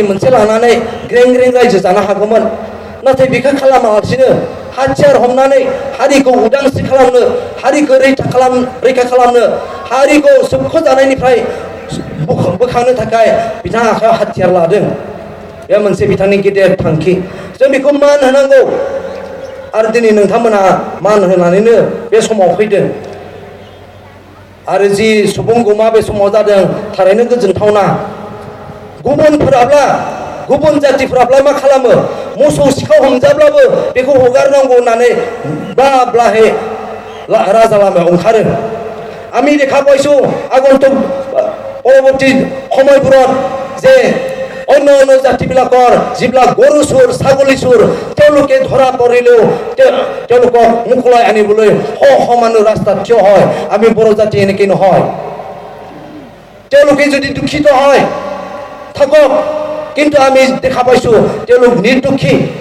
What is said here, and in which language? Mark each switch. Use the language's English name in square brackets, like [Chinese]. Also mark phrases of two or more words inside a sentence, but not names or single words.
[Bodo] मोनसे लानानै ग्रें ग्रें रायजो जानो हागौमोन नाथाय बेखौ खालामालासिनो हाथियार हमनानै हारिखौ उदांस्रि खालामनो हारिखौ रैखा खालामनो हारिखौ सोबख'जानायनिफ्राय बोखांनो थाखाय बिथाङा आखायाव हाथियार लादों बे मोनसे बिथांनि गेदेर थांखि जों बेखौ मान होनांगौ आरो दिनै नोंथांमोना मान होनानैनो बे समाव फैदों आरो जि सुबुं गमा बे समाव जादों थारैनो गोजोनथावना गुबुन जातिफोराब्ला मा खालामो मोसौ सिखाव हमजाब्लाबो बेखौ हगारनांगौ होननानै ब्लाहे राजा लामायाव ओंखारो [Assamese] আমি দেখা পাইছো আগন্তুক পৰৱৰ্তী সময়বোৰত যে অন্য জাতিবিলাকৰ যিবিলাক গৰু চোৰ ছাগলী চোৰ তেওঁলোকে ধৰা পৰিলেও তেওঁলোকক মুকলাই আনিবলৈ মানুহ ৰাস্তাত থিয় হয় আমি বড়ো জাতি এনেকৈ নহয় তেওঁলোকে যদি দুখিত হয় থাকক কিন্তু আমি দেখা পাইছো তেওঁলোক নিৰ্দোষী